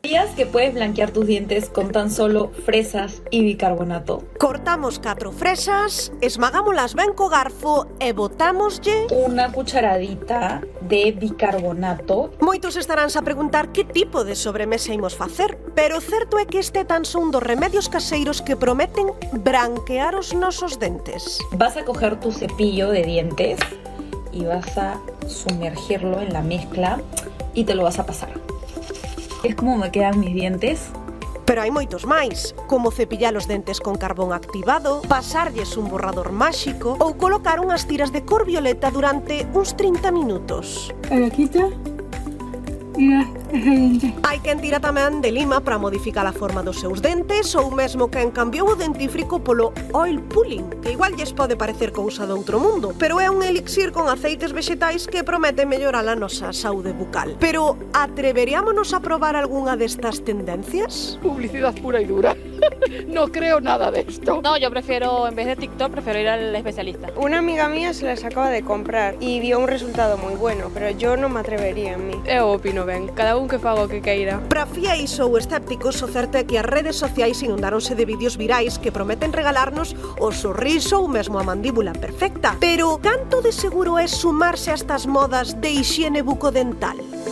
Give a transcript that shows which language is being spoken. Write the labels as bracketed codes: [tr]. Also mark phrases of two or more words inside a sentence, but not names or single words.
[es] ¿Sabías que puedes blanquear tus dientes con tan solo fresas y bicarbonato? Cortamos 4 fresas, [gl] esmagámolas ben co garfo e botámoslle [es] una cucharadita de bicarbonato. [gl] Moitos estaránse a preguntar que tipo de sobremesa imos facer, pero o certo é que este tan son dos remedios caseiros que prometen branquear os nosos dentes. [es] Vas a coger tu cepillo de dientes y vas a sumergirlo en la mezcla y te lo vas a pasar. Es como me quedan mis dientes. [gl] Pero hai moitos máis, como cepillar os dentes con carbón activado, pasarlles un borrador máxico ou colocar unhas tiras de cor violeta durante uns 30 minutos. [es] Quita. Mira, ese diente. [gl] Hai quen tira tamén de lima para modificar a forma dos seus dentes ou mesmo quen cambiou o dentífrico polo [en] oil pulling, [gl] que igual lles pode parecer cousa de outro mundo, pero é un elixir con aceites vexetais que promete mellorar a nosa saúde bucal. Pero atreveríamonos a probar algunha destas tendencias? [es] Publicidad pura y dura. No creo nada de esto. No, yo prefiero, en vez de TikTok, prefiero ir al especialista. Una amiga mía se las acaba de comprar y vio un resultado muy bueno, pero yo no me atrevería a mí. [gl] Eu opino ben, cada un que faga o que queira. Para fiéis ou escépticos, o certo é que as redes sociais inundáronse de vídeos virais que prometen regalarnos o sorriso ou mesmo a mandíbula perfecta. Pero canto de seguro é sumarse a estas modas de hixiene bucodental?